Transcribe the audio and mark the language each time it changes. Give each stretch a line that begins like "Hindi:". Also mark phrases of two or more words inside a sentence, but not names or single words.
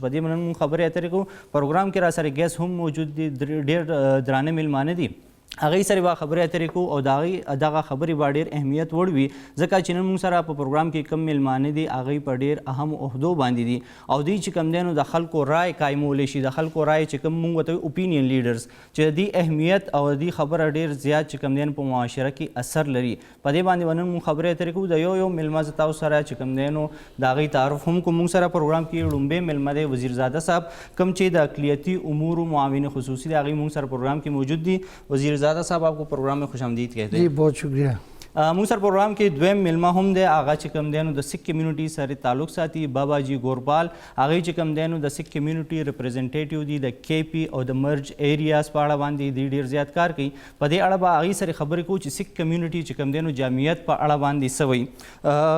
Pashto: په دې نن مونږ خبرې اترې کوو. پروګرام کې را سره ګیس هم موجود دي، ډېر درانه میلمانه دي، هغوی سره به خبرې اترې کوو او دغه خبرې به ډېر اهمیت وړ وي ځکه چې نن موږ سره په پروګرام کې کم میلمانه دي هغوی په ډېر اهم عهدو باندې دي او دوی چې کوم دی نو د خلکو رای قایمولی شي، د خلکو رای چې کوم موږ ورته
English: opinion leaders
Pashto: چې د دې اهمیت او د دې خبره ډېر زیات چې کوم دی په معاشره کې اثر لري. په دې باندې به نن موږ خبرې اترې کوو. د یو میلمه زه تاسو سره چې کوم دی نو د هغوی تعارف هم کوم. موږ سره پروګرام کې لومبی میلمه دی وزیرزاده صاحب کوم چې د اقلیتي امورو معاون خصوصي دی، هغوی موږ سره پروګرام کې موجود دي.
Urdu: وزیرزاده صاحب آپ کو پروگرام میں خوش آمدید کہتے ہیں. جی بہت شکریہ.
Pashto: مونږ سره پروګرام کې دویم میلمه هم دی، هغه چې کوم دی نو د
English: Sikh community
Pashto: سره تعلق ساتي، بابا جي ګورپال. هغوی چې کوم دی نو د
English: Sikh community representative
Pashto: دي د کے پی او د
English: merged areas
Pashto: په اړه باندې دوی ډېر زیات کار کوي. په دې اړه به هغوی سره خبرې کوو چې
English: Sikh community
Pashto: چې کوم دی نو جامعیت په اړه باندې څه وایي.